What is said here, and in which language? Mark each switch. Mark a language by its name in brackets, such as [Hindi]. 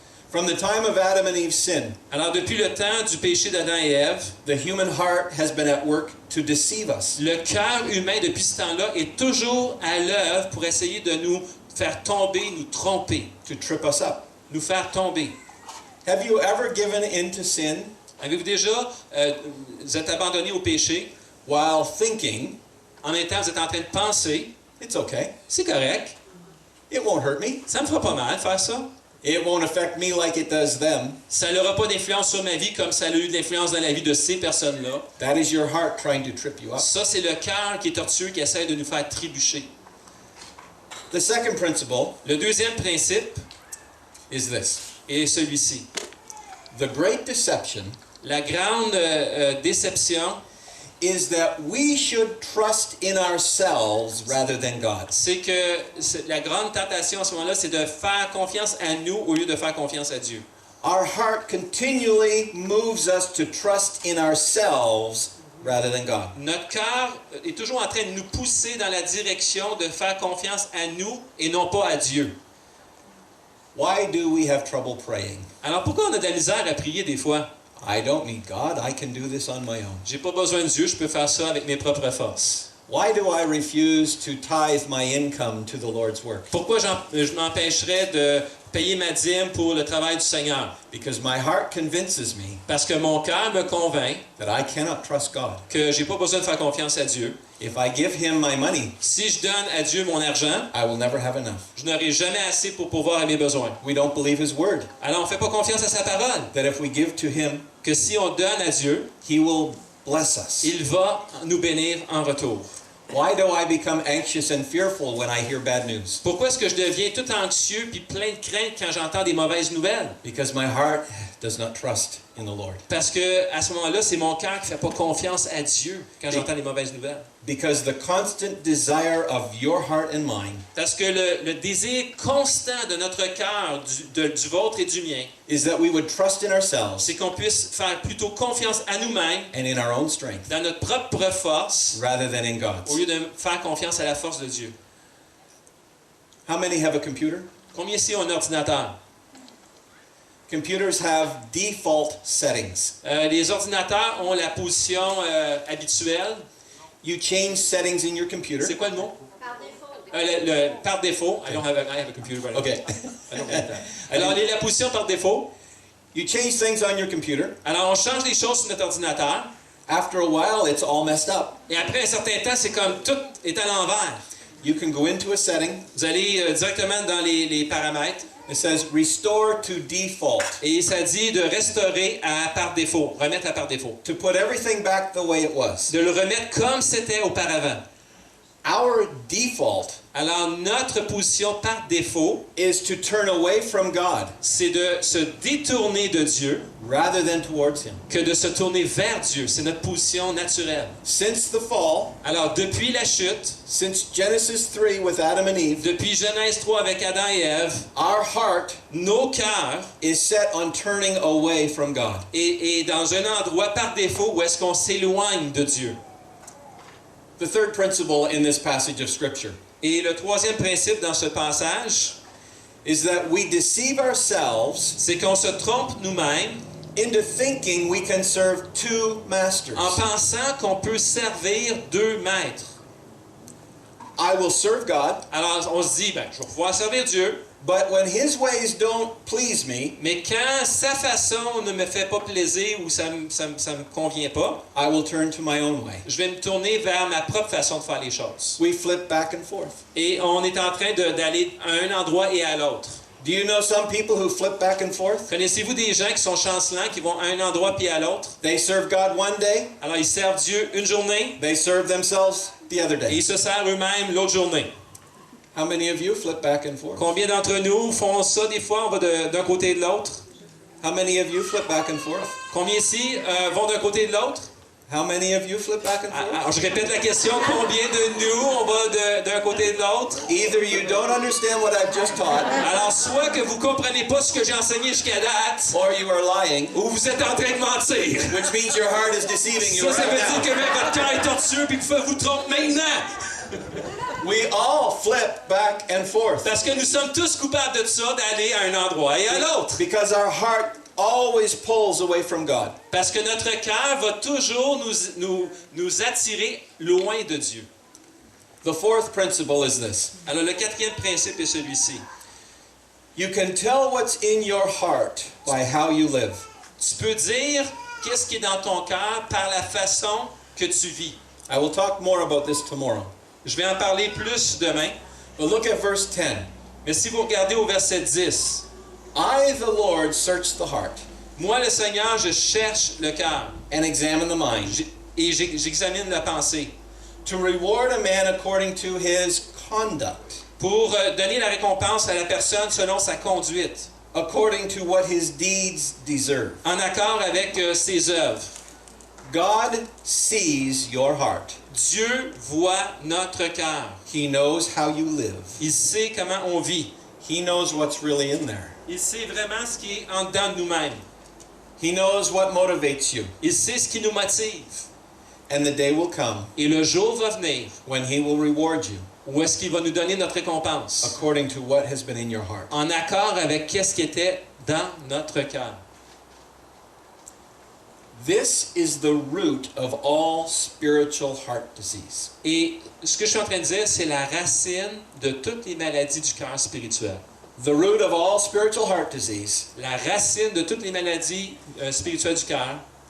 [English] From the time of Adam and Eve's sin, [French] Alors depuis le temps du péché d'Adam et Ève, [English] the human heart has been at work to deceive us. [French] le cœur humain depuis ce temps-là est toujours à l'œuvre pour essayer de nous faire tomber, nous tromper, [English] To trip us up. [French] nous faire tomber. [English] Have you ever given in to sin [French] Avez-vous déjà, vous êtes abandonné au péché, [English] while thinking, [French] en même temps vous êtes en train de penser, [English] it's okay, [French] c'est correct, [English] it won't hurt me, [French] ça me fera pas mal faire ça. [English] it won't affect me like it does them? [French] Ça n'aura pas d'influence sur ma vie comme ça a eu de l'influence dans la vie de ces personnes-là. [English] That is your heart trying to trip you up. [French] Ça, c'est le cœur qui est tortueux, qui essaie de nous faire trébucher. [English] The second principle [French] Le deuxième principe [English] is this. [French] est celui-ci. [English] The great deception [French] La grande déception, [English] is that we should trust in ourselves rather than God. [French] c'est que la grande tentation à ce moment-là, c'est de faire confiance à nous au lieu de faire confiance à Dieu. [English] Our heart continually moves us to trust in ourselves rather than God. [French] Notre cœur est toujours en train de nous pousser dans la direction de faire confiance à nous et non pas à Dieu. [English] Why do we have trouble praying? [French] Alors pourquoi on a de la misère à prier des fois? [English] I don't need God. I can do this on my own. [French] J'ai pas besoin de Dieu, je peux faire ça avec mes propres forces. [English] Why do I refuse to tithe my income to the Lord's work? [French] Pourquoi je m'empêcherais de payer ma dîme pour le travail du Seigneur? [English] Because my heart convinces me [French] Parce que mon cœur me convainc [English] that I cannot trust God. [French] que j'ai pas besoin de faire confiance à Dieu. [English] If I give Him my money, [French] Si je donne à Dieu mon argent, [English] I will never have enough. [French] je n'aurai jamais assez pour pourvoir à mes besoins. [English] We don't believe His word. [French] Alors on fait pas confiance à sa parole. [English] That if we give to Him, [French] Que si on donne à Dieu, [English] He will bless us. [French] il va nous bénir en retour. [English] Why do I become anxious and fearful when I hear bad news? [French] Pourquoi est-ce que je deviens tout anxieux puis plein de crainte quand j'entends des mauvaises nouvelles? [English] Because my heart does not trust in the Lord. [French] Parce que à ce moment-là, c'est mon cœur qui fait pas confiance à Dieu quand j'entends des mauvaises nouvelles. [English] Because the constant desire of your heart and mine [French] Parce que le désir constant de notre cœur, du vôtre et du mien, [English] is that we would trust in ourselves [French] c'est qu'on puisse faire plutôt confiance à nous-mêmes, [English] and in our own strength [French] dans notre propre force, [English] rather than in God's. [French] au lieu de faire confiance à la force de Dieu. [English] How many have a computer? [French] Combien ici ont un ordinateur? [English] Computers have default settings. [French] Les ordinateurs ont la position habituelle. [English] You change settings in your computer. [French] C'est quoi le mot? Par défaut. [English] Par défaut. I have a computer. But Okay. I don't have that. [French] Alors, la position par défaut. [English] You change things on your computer. [French] Alors, on change les choses sur notre ordinateur. [English] After a while, it's all messed up. [French] Et après un certain temps, c'est comme tout est à l'envers. [English] You can go into a setting [French] Vous allez directement dans les paramètres [English] It says, restore to default. [French] Et ça dit de restaurer par défaut, remettre à par défaut. [English] To put everything back the way it was. [French] De le remettre comme c'était auparavant. [English] Our default [French] Alors, notre position par défaut, [English] is to turn away from God [French] c'est de se détourner de Dieu [English] rather than towards Him. [French] que de se tourner vers Dieu. C'est notre position naturelle. [English] Since the fall, [French] Alors, depuis la chute, [English] since Genesis 3 with Adam and Eve, [French] depuis Genèse 3 avec Adam et Ève, [English] our heart [French] nos cœurs [English] is set on turning away from God. [French] est dans un endroit par défaut où est-ce qu'on s'éloigne de Dieu. [English] The third principle in this passage of Scripture [French] Et le troisième principe dans ce passage, [English] is that we deceive ourselves [French] c'est qu'on se trompe nous-mêmes [English] into thinking we can serve two masters. [French] en pensant qu'on peut servir deux maîtres. [English] I will serve God, [French] Alors, on se dit, je vais pouvoir servir Dieu, [English] but when His ways don't please me, [French] mais quand sa façon ne me fait pas plaisir ou ça me convient pas, [English] I will turn to my own way. [French] je vais me tourner vers ma propre façon de faire les choses. [English] We flip back and forth. [French] Et on est en train d'aller à un endroit et à l'autre. [English] Do you know some people who flip back and forth? [French] Connaissez-vous des gens qui sont chancelants, qui vont à un endroit puis à l'autre? [English] They serve God one day, [French] Alors, ils servent Dieu une journée [English] they serve themselves the other [French] et [English] day. [French] ils se servent eux-mêmes l'autre journée. [English] How many of you flip back and forth? [French] Combien d'entre nous font ça des fois? On va d'un côté et de l'autre. [English] How many of you flip back and forth? [French] Combien ici vont d'un côté et de l'autre? [English] How many of you flip back and forth? [French] Alors, je répète la question. Combien de nous, on va d'un côté et de l'autre? [English] Either you don't understand what I've just taught, [French] Alors, soit que vous ne comprenez pas ce que j'ai enseigné jusqu'à date, [English] or you are lying, [French] ou vous êtes en train de mentir. [English] which means your heart is deceiving you [French] Ça veut [English] right [French] dire [English] now. [French] que même votre cœur est tortueux et que vous trompez maintenant. [English] We all flip back and forth [French] Parce que nous sommes tous coupables de ça, d'aller à un endroit et à l'autre. [English] because our heart always pulls away from God. [French] Parce que notre cœur va toujours nous attirer loin de Dieu. [English] The fourth principle is this. [French] Alors, le quatrième principe est celui-ci. [English] You can tell what's in your heart by how you live. [French] Tu peux dire qu'est-ce qui est dans ton cœur par la façon que tu vis. [English] I will talk more about this tomorrow. [French] Je vais en parler plus demain. [English] But look at verse 10. [French] Mais si vous regardez au verset 10, [English] I, the Lord, search the heart [French] moi, le Seigneur, je cherche le cœur [English] and examine the mind [French] et j'examine la pensée [English] to reward a man according to his conduct, [French] pour donner la récompense à la personne selon sa conduite, [English] according to what his deeds deserve. [French] en accord avec ses œuvres. [English] God sees your heart. [French] Dieu voit notre cœur. [English] He knows how you live. [French] Il sait comment on vit. [English] He knows what's really in there. [French] Il sait vraiment ce qui est en dedans de nous-mêmes. [English] He knows what motivates you. [French] Il sait ce qui nous motive. [English] And the day will come [French] Et le jour va venir [English] when he will reward you [French] où est-ce qu'il va nous donner notre récompense, [English] according to what has been in your heart. [French] en accord avec qu'est-ce qui était dans notre cœur. [English] This is the root of all spiritual heart disease. [French] Et ce que je suis en train de dire, c'est la racine de toutes les maladies du cœur spirituel. [English] The root of all spiritual heart disease [French] La racine de toutes les maladies spirituelles du cœur,